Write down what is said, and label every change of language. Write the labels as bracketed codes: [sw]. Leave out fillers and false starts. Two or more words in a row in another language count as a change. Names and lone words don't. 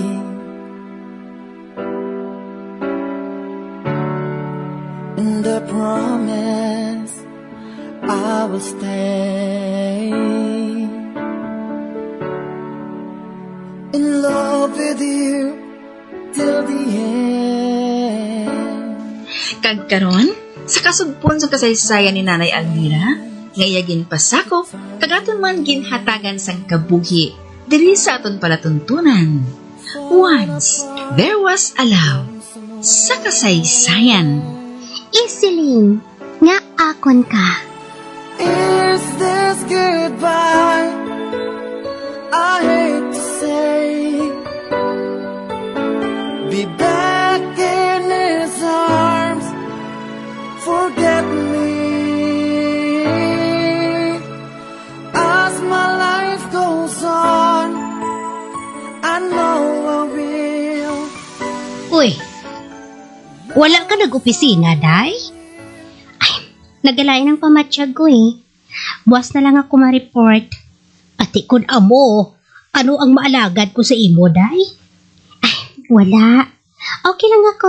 [en] And I promise I will stay in love with you till the end. [hil] Kagkaron, sa kasugpon sa kasaysayan ni Nanay Almira, ngayagin pasako, kagaton man ginhatagan sang kabuhi, diri sa aton palatuntunan. [en] Once, there was a love, [hil] sa kasaysayan. Isiling, nga akon ka. [en] Is this goodbye? I hate to say, be back in his arms, forget me. As my life goes on, I know I will. [hil] Uy, wala ka nag-opisina, day? Ay, nagalain ang pamatsyag ko eh. Buwas na lang ako ma-report. Ati kun amo, ano ang maalagad ko sa imo, day? Ay, wala. Okay lang ako.